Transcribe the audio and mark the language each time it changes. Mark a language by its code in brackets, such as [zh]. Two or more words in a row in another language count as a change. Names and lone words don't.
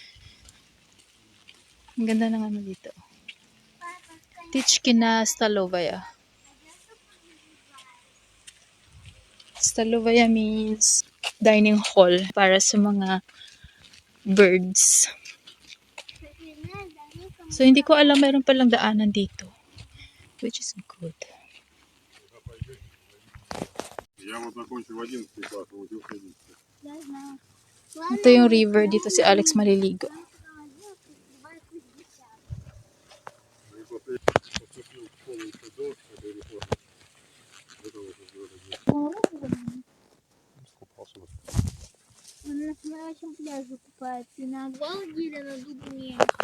[tl] Ang ganda ng ano dito. Tichkina Stalovaya. [en] Stalovaya means dining hall [tl] para sa mga [en] birds. [tl] So, hindi ko alam, mayroon palang daanan dito. [en] Which is good. [ru] Я вот закончил 11 класс, а учился 11. Я знаю. [tl] Ito yung river. Dito si Alex maliligo. [ru] И после поступил в школу еще до этой реформы. Это уже было. Скупался. Он на нашем пляже купается. И на Волге или на Дубне.